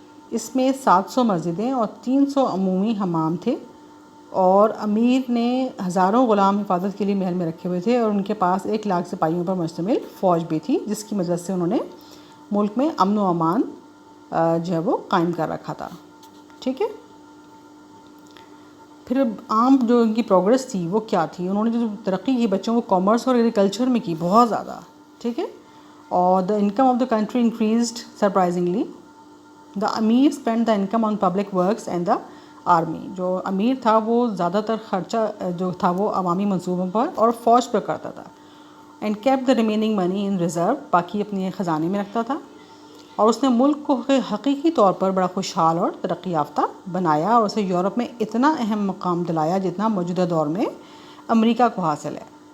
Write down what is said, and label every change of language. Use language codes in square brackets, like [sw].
[ur] اس میں 700 مسجدیں اور 300 عمومی حمام تھے اور امیر نے ہزاروں غلام حفاظت کے لیے محل میں رکھے ہوئے تھے اور ان کے پاس 1 لاکھ سپاہیوں پر مشتمل فوج بھی تھی جس کی مدد سے انہوں نے ملک میں امن و امان جو ہے وہ قائم کر رکھا تھا. ٹھیک ہے. پھر عام جو ان کی پروگرس تھی وہ کیا تھی, انہوں نے جو ترقی کی بچوں کو کامرس اور ایگریکلچر میں کی بہت زیادہ. ٹھیک ہے. [en] اور the income of the country increased surprisingly. The امیر spend the income on public works and the army. [ur] جو امیر تھا وہ زیادہ تر خرچہ جو تھا وہ عوامی منصوبوں پر اور فوج پر کرتا تھا. [en] and keep the remaining money in reserve, [ur] باقی اپنے خزانے میں رکھتا تھا. اور اس نے ملک کو حقیقی طور پر بڑا خوشحال اور ترقی یافتہ بنایا اور اسے یورپ میں اتنا اہم مقام دلایا جتنا موجودہ دور میں امریکہ کو حاصل ہے.